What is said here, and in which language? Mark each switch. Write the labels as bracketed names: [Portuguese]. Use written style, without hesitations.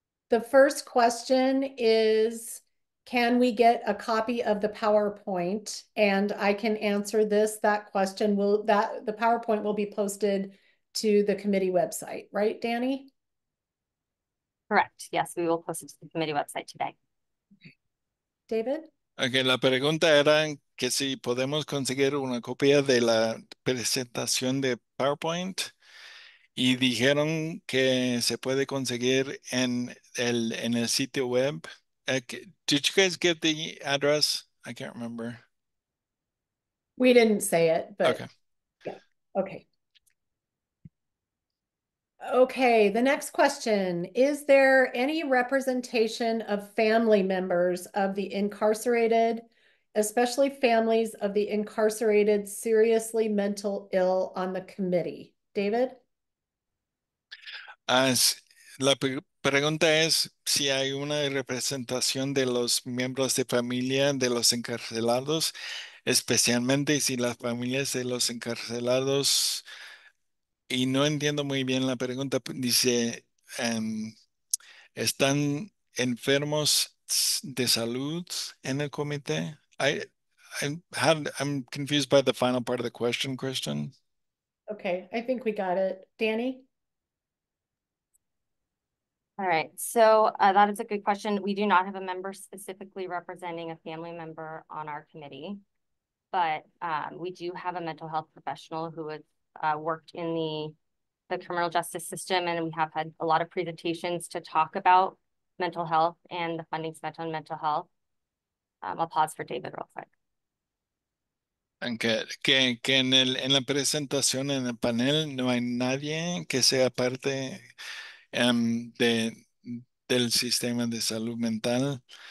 [English] The first question is, can we get a copy of the PowerPoint? And I can answer that question. The PowerPoint will be posted to the committee website, right, Danny? Correct. Yes, we will post it to the committee website today. David? [Spanish] Okay, la pregunta era que si podemos conseguir una copia de la presentación de PowerPoint y dijeron que se puede conseguir en el sitio web. [English] Did you guys get the address? I can't remember. We didn't say it, but Okay. yeah, okay. Okay, the next question. Is there any representation of family members of the incarcerated, especially families of the incarcerated seriously mental ill on the committee? David? [Spanish] La pregunta es si hay una representación de los miembros de familia de los encarcelados, especialmente si las familias de los encarcelados, y no entiendo muy bien la pregunta, dice, ¿están enfermos de salud en el comité? [English] I'm confused by the final part of the question, Christian. Okay, I think we got it. Danny? All right, so that is a good question. We do not have a member specifically representing a family member on our committee, but we do have a mental health professional who has worked in the criminal justice system, and we have had a lot of presentations to talk about mental health and the funding spent on mental health. I'll pause for David real quick. [Spanish] Que en la presentación, en el panel, no hay nadie que sea parte del sistema de salud mental.